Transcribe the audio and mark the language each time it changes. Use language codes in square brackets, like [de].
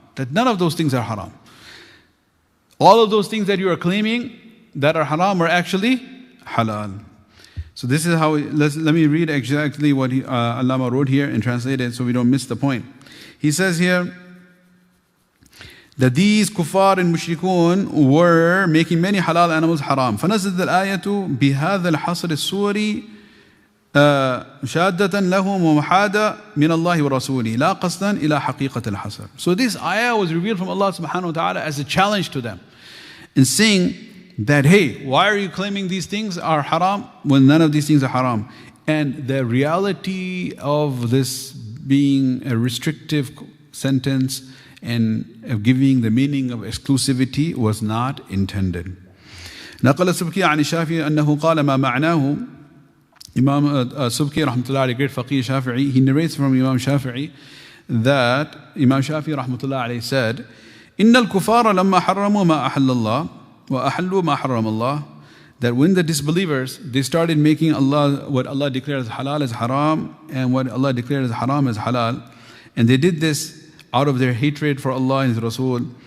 [en] That none of those things are haram. All of those things that you are claiming that are haram are actually halal. So this is how, let me read exactly what Allama wrote here and translate it so we don't miss the point. He says here that these kuffar and mushrikun were making many halal animals haram. [ar] فنزلت الآية بهذا الحصر السوري شادة لهم ومحادة من الله ورسوله لا قصدا إلى حقيقة الحصر. [en] So this ayah was revealed from Allah subhanahu wa ta'ala as a challenge to them, in saying that, hey, why are you claiming these things are haram when none of these things are haram? And the reality of this being a restrictive sentence and of giving the meaning of exclusivity was not intended. [ar] نقل السبكي عن الشافعي أنه قال ما معناه. [en] Imam Subki rahmatullah, great faqih Shafi'i, he narrates from Imam Shafi'i that Imam Shafi'i rahmatullah alayhi said, [ar] إن الكفار لما حرموا ما أحل الله وأحلوا ما حرم الله, [en] that when the disbelievers, they started making Allah, what Allah declared as halal as haram, and what Allah declared as haram as halal, and they did this out of their hatred for Allah and His Rasul.